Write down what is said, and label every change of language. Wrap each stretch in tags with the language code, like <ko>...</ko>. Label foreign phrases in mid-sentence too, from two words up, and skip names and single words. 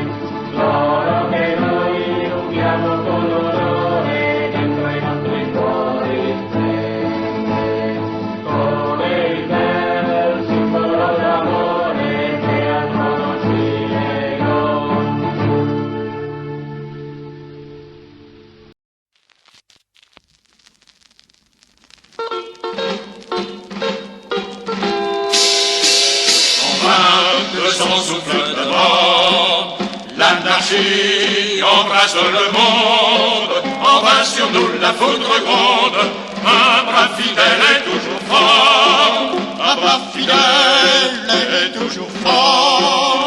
<it>L'oro che noi rubiamo con onore dentro i nostri cuori splende, come il bel simbolo d'amore che al trono ci legò.</it> <fr>Le sang souffle devant, l'anarchie embrasse le monde, en vain sur nous la foudre gronde, un bras fidèle est toujours fort, un bras fidèle est toujours fort.</fr>